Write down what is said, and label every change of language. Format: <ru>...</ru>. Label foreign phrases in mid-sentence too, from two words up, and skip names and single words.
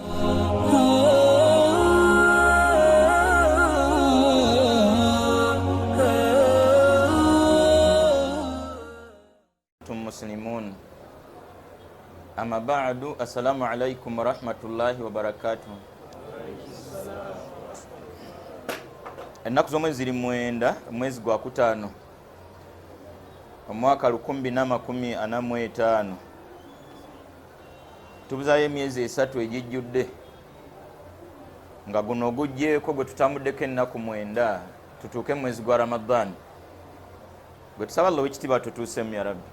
<ar>مسلمون أما بعد السلام عليكم ورحمة الله وبركاته.</ar> <lg>ennaku z'omwezi ziri mwenda mwezi gwa kutaano omwaka 2045 tubuzaayo emyezi 3 egijjudde nga guno ogujjeeko gwe tutambuddeko ennaku 9 tutuuke mwezi gwa Ramadhan gwe tusaba Allah w'ekitiibwa tutuusemu</lg> <ar>يا ربي.</ar>